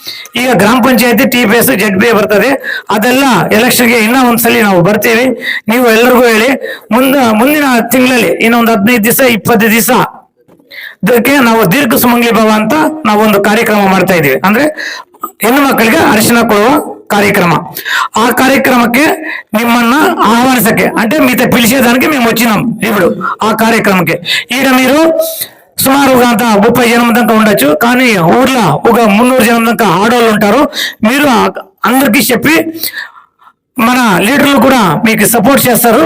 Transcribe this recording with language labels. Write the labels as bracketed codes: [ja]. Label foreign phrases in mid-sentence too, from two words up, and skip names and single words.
[kn] ಈಗ ಗ್ರಾಮ ಪಂಚಾಯತಿ, TPS, ZB ಬರ್ತದೆ. ಇರ್ತದೆ. ಅದೆಲ್ಲ ಎಲೆಕ್ಷನ್ಗೆ ಇನ್ನೂ ಒಂದ್ಸಲಿ ನಾವು ಬರ್ತೀವಿ. ನೀವು ಎಲ್ಲರಿಗೂ ಹೇಳಿ ಮುಂದಿನ ತಿಂಗಳಲ್ಲಿ ಇನ್ನೊಂದು 15 ದಿವಸ 20 ದಿವಸ ಇದಕ್ಕೆ ನಾವು ದೀರ್ಘ ಸುಮಂಗಲಿ ಭವ ಅಂತ ನಾವೊಂದು ಕಾರ್ಯಕ್ರಮ ಮಾಡ್ತಾ ಇದೀವಿ. ಅಂದ್ರೆ ಹೆಣ್ಣು ಮಕ್ಕಳಿಗೆ ಅರಿಶಿನ ಕೊಡುವ కార్యక్రమ. [te] ఆ కార్యక్రమಕ್ಕೆ మిమ్మల్ని ఆహ్వానించకే అంటే మీతో పిలిచేదానికి మేము వచ్చినాం ఇప్పుడు ఆ కార్యక్రమಕ್ಕೆ. ఈడ మీరు సుమారు ఒక 30 జనం దాకా ఉండొచ్చు, కానీ ఊర్లో ఒక 300 జనం దాకా ఆడవాళ్ళు ఉంటారు. మీరు అందరికీ చెప్పి మన లీడర్లు కూడా మీకు సపోర్ట్ చేస్తారు.